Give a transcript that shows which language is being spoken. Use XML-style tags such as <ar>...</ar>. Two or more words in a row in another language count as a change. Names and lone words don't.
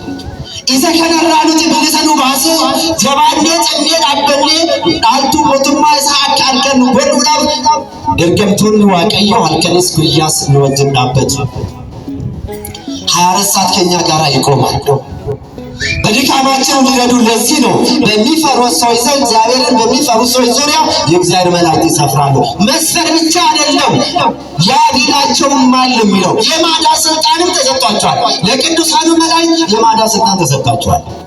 <om>Isa kanarraa nuti bilisa nu baasee jabaannee cimnee dhaabbannee dhaaltuu mootummaa isaa akka argannu godhuudhaaf ergamtoonni Waaqayyoo halkanis guyyaas nu wajjin dhaabbatu.</om> <am>24 ሰዓት ከኛ ጋር ይቆማል። በድካማቸው ሊረዱ። ለዚህ ነው በሚፈሩት ሰዎች ዘንድ እግዚአብሔርን በሚፈሩት ሰዎች ዙሪያ የእግዚአብሔር መላእክት ይሰፍራሉ። መስፈር ብቻ አይደለም ያድናቸውማል የሚለው የማዳን ስልጣንም ተሰጥቷቸዋል። ለቅዱሳኑ መላእክት የማዳን ስልጣን ተሰጥቷቸዋል።</am>